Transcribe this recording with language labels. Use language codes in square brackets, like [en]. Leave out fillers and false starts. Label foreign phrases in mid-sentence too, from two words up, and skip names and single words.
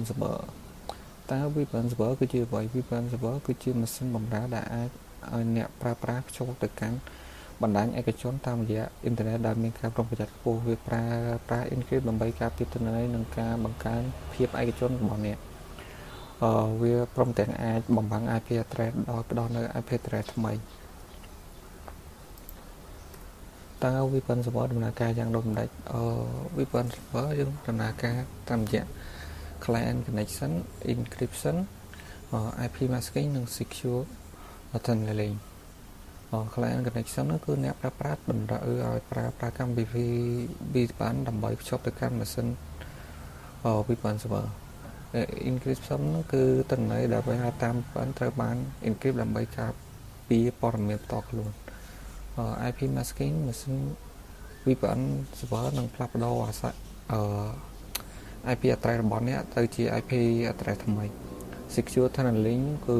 [km] server តើ [en] VPN server [km] គឺជាអ្វី [en] VPN server [km] គឺជាម៉ាស៊ីនបម្រើដែលអាចឲ្យអ្នកប្រើប្រាស់ភ្ជាប់ទៅកាន់បណ្ដាញឯកជនតាមរយៈអ៊ីនធឺណិតដែលមានការប្រុងប្រយ័ត្នខ្ពស់វាប្រើ encrypt ដើម្បីការពារទិន្នន័យនិងការបង្កើនភាពឯកជនរបស់អ្នកវាព្រមទាំងអាចបំផាំង [en] IP address [km] ដោយផ្ដល់នៅ [en] IP address [km] ថ្មីតើ [en] VPN server [km] ដំណើរការយ៉ាងដូចម្ដេច [en] VPN server [km] យើងដំ ណើរការតាមរយៈ [en] client connection encryption IP masking [km] និង [en] secure tunneling client connection [km] នោះគឺអ្នកប្រើ ប្រាស់តម្រូវឲ្យប្រើកម្មវិធី VPN ដើម្បីភ្ជាប់ទៅកាន់ម៉ាស៊ីន [en] VPN server [km] encryption នោះគឺទិន្នន័យដែលវាតាម VPN ត្រូវបាន encrypt ដើម្បីការពារព័ត៌មានផ្ទាល់ខ្លួន [en] IP masking [km] ម៉ាស៊ីន [en] VPN server [km] នឹងផ្លាស់ប្ដូរអាស័យ [en] IP address [km] របស់អ្នកទៅជា [en] IP address [km] ថ្មី [en] secure tunneling [km] គឺ